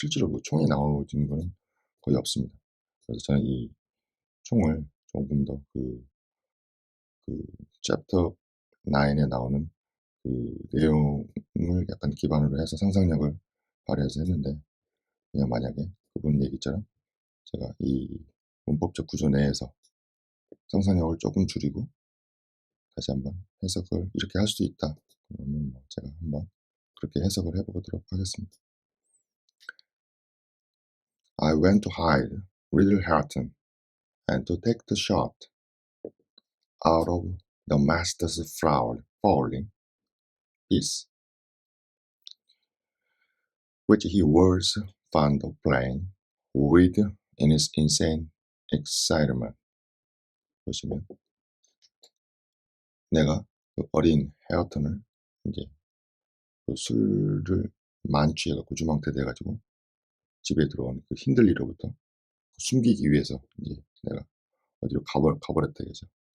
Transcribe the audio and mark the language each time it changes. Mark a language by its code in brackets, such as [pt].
[ko] 실제로 총이 나오는 거는 거의 없습니다. 그래서 저는 이 총을 조금 더 챕터 9에 나오는 내용을 약간 기반으로 해서 상상력을 발휘해서 했는데 그냥 만약에 그분 얘기처럼 제가 이 문법적 구조 내에서 상상력을 조금 줄이고 다시 한번 해석을 이렇게 할 수도 있다. 그러면 제가 한번 그렇게 해석을 해보도록 하겠습니다. [en] I went to hide Riddle Hatton and to take the shot out of the master's fowling piece, which he was fond of playing with in his insane excitement. [ko] 보시면 내가 어린 헤어턴을 이제 술을 만취해갖고 주망태돼가지고 집에 들어온 힌들리로부터 숨기기 위해서 이제 내가 어디로 가버렸다 이거죠.